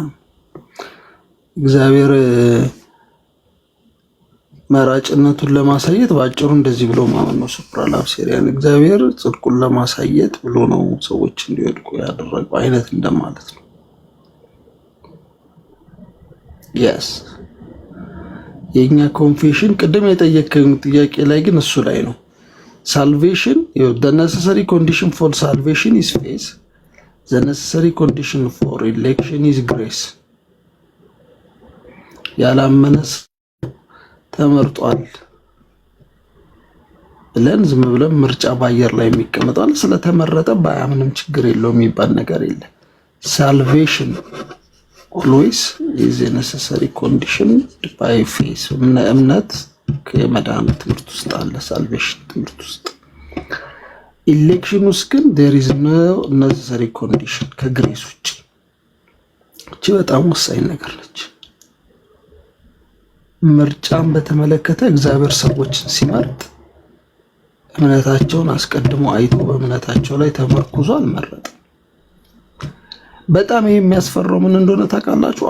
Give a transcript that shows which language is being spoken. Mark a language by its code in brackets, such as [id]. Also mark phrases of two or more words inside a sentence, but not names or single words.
[am] እግዚአብሔር መራጭነቱን ለማሳየት ባጭሩ እንደዚህ ብሎ ማመን ነው። ሱፕራላፕሴሪያን እግዚአብሔር ጽድቁን ለማሳየት ብሎ ነው ሰዎች እንዲወድቁ ያደረገው አይነት እንደማለት ነው። [en] yes [am] የኛ ኮንፌሽን ቅድም የጠየቀኝ ጥያቄ ላይ ግን እሱ ላይ ነው። [en] salvation the necessary condition for salvation is faith, the necessary condition for election is grace. [am] ያላመነስ ተመርጧል ብለን ዝም ብለን ምርጫ ባየር ላይ የሚቀመጣል ስለተመረጠ ባያምንም ችግር የለውም የሚባል ነገር የለም። [en] salvation always is a necessary condition by faith. [am] እምነት ከመዳን ትምህርት ውስጥ አለ፣ salvation ትምህርት ውስጥ። election ውስጥ ግን [en] there is no necessary condition [am] ከግሬስ ውጭ። እቺ በጣም ወሳኝ ነገር ነች። ምርጫን በተመለከተ እግዚአብሔር ሰዎችን ሲመርጥ እምነታቸውን አስቀድሞ አይቶ በእምነታቸው ላይ ተመርኩዞ አልመረጠም። በጣም የሚያስፈራው ምን እንደሆነ ታውቃላችሁ?